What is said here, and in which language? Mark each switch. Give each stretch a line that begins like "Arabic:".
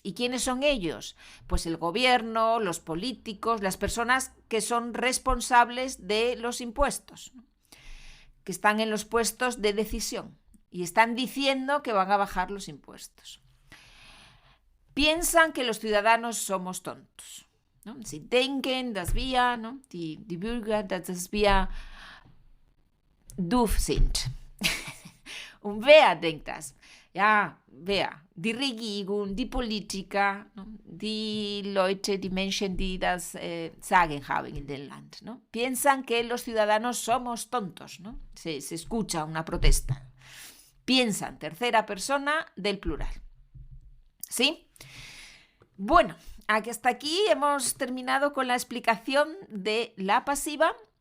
Spanish: ¿Y quiénes son ellos? Pues el gobierno, los políticos, las personas que son responsables de los impuestos, ¿no? Que están en los puestos de decisión y están diciendo que van a bajar los impuestos. Piensan que los ciudadanos somos tontos, ¿no?
German: Sie denken, dass wir, ¿no? die Bürger, dass wir doof sind. Und wer denkt das? Ja, wer? Die Regierung, die Politiker, ¿no? Die Leute, die Menschen, die das sagen haben in dem Land, ¿no?
Spanish: Piensan que los ciudadanos somos tontos, ¿no? Se escucha una protesta. Piensan, tercera persona del plural. ¿Sí? Bueno, hasta aquí hemos terminado con la explicación de la pasiva.